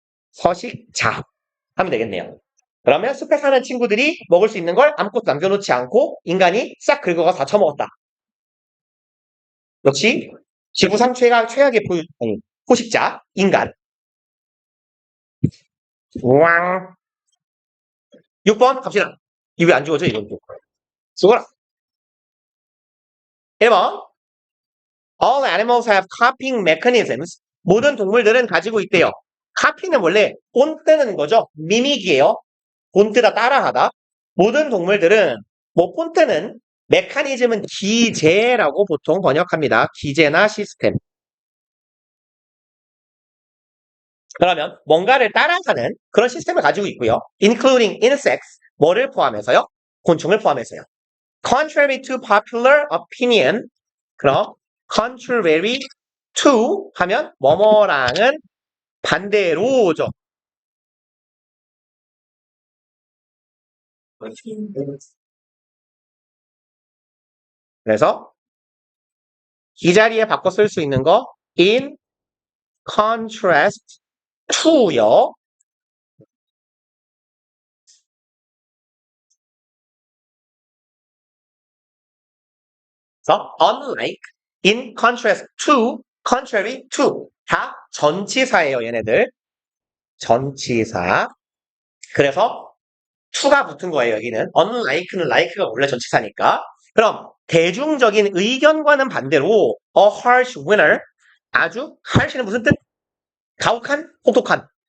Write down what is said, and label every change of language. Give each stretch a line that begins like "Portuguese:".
Korean: 서식자 하면 되겠네요. 그러면 숲에 사는 친구들이 먹을 수 있는 걸 아무것도 남겨놓지 않고 인간이 싹 긁어가 다 처먹었다. 역시 지구상 최악의 포식자, 인간. 왕. 6번 갑시다. 이거 왜 안 지워져, 이건 또. 수고라. 1번.
English: All animals have copying mechanisms.
Korean: 모든 동물들은 가지고 있대요. 카피는 원래 본뜨는 거죠. 미믹이에요. 본뜨다 따라하다. 모든 동물들은 뭐 본뜨는 메커니즘은 기제라고 보통 번역합니다. 기제나 시스템. 그러면 뭔가를 따라가는 그런 시스템을 가지고 있고요.
English: including insects,
Korean: 뭐를 포함해서요? 곤충을 포함해서요.
English: contrary to popular opinion,
Korean: 그럼 contrary to 하면 뭐뭐랑은 반대로죠. 그래서 이 자리에 바꿔 쓸 수 있는 거 in contrast to요. 그래서
English: unlike, in contrast to, contrary to
Korean: 다 전치사예요, 얘네들. 전치사. 그래서 to가 붙은 거예요, 여기는. unlike는 like가 원래 전치사니까. 그럼 대중적인 의견과는 반대로
English: a harsh winner,
Korean: 아주 harsh는 무슨 뜻? 가혹한, 혹독한.